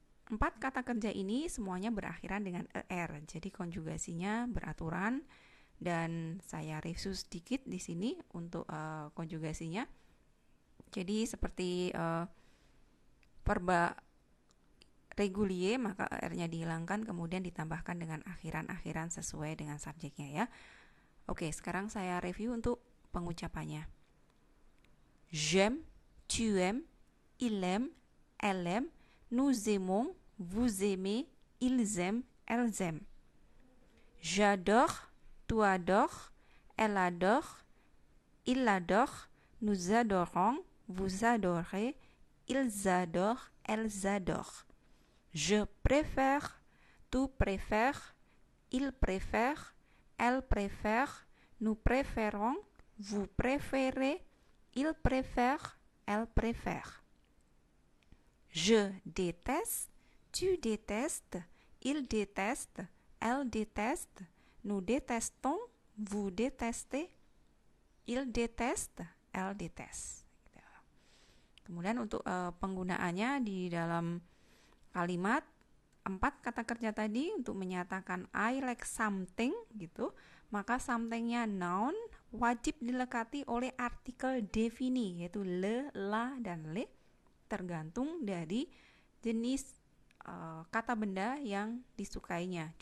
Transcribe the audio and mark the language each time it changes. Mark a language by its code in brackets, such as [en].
[id] 4 kata kerja ini semuanya berakhiran dengan er, jadi konjugasinya beraturan, dan saya review sedikit di sini untuk konjugasinya. Jadi seperti verba regulier, maka er-nya dihilangkan kemudian ditambahkan dengan akhiran-akhiran sesuai dengan subjeknya ya. Oke, sekarang saya review untuk pengucapannya. [fr] J'aime, tu aimes, il aime, elle aime, nous aimons, vous aimez, ils aiment, elles aiment. J'adore, tu adores, elle adore, il adore, nous adorons, vous adorez, ils adorent, elles adorent. Je préfère, tu préfères, il préfère, elle préfère, nous préférons, vous préférez, il préfère, elle préfère. Je déteste, tu détestes, il déteste, elle déteste, nous détestons, vous détestez, il déteste, elle déteste. [id] Kemudian untuk penggunaannya di dalam kalimat 4 kata kerja tadi untuk menyatakan [en] I like something [id] gitu, maka somethingnya noun wajib dilekati oleh artikel defini yaitu le, la, dan le tergantung dari jenis kata benda yang disukainya.